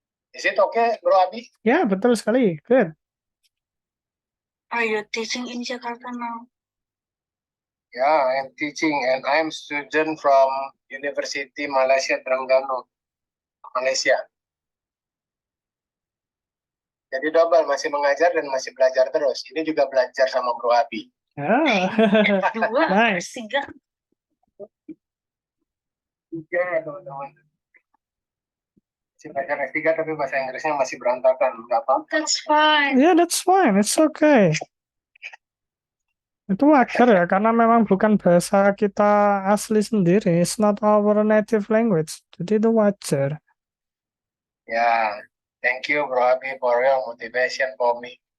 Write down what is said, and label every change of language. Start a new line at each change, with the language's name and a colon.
English: Is it okay, Bro Abi?
Indonesian: Ya, betul sekali. Good.
English: Are you teaching in Jakarta now? Yeah, I'm teaching and I'm student from University Malaysia Terengganu, Malaysia.
Indonesian: Jadi double, masih mengajar dan masih belajar terus. Ini juga belajar sama Bro Abi. Ah, Dua,
English: nice.
Indonesian: tiga. Tiga, teman-teman. Masih belajar S3 tapi bahasa Inggrisnya masih berantakan. Nggak apa-apa.
English: That's fine. Yeah, that's fine. It's okay.
Indonesian: Itu wajar ya, karena memang bukan bahasa kita asli sendiri.
English: It's not our native language.
Indonesian: Jadi itu wajar.
English: Ya, thank you Bro Abi for your motivation for me.